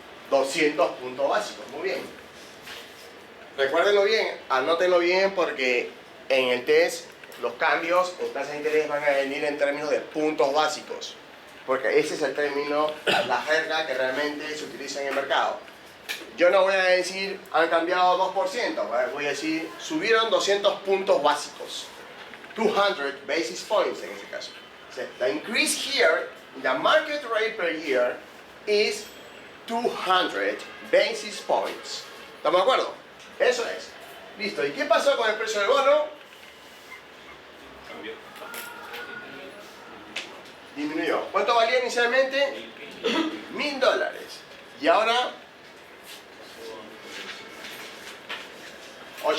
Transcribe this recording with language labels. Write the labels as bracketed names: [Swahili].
[Spanish] 200 puntos básicos, muy bien. Recuérdenlo bien, anótenlo bien porque en el test los cambios en tasa de interés van a venir en términos de puntos básicos. Porque ese es el término, la jerga que realmente se utiliza en el mercado. Yo no voy a decir han cambiado 2%, voy a decir subieron 200 puntos básicos. 200 basis points en ese caso. [English] So, the increase here, the market rate per year is 200 basis points. [Spanish] ¿Estamos de acuerdo? Eso es. Listo. ¿Y qué pasó con el precio del bono? Cambió. Disminuyó. ¿Cuánto valía inicialmente? $1000. Y ahora 8%.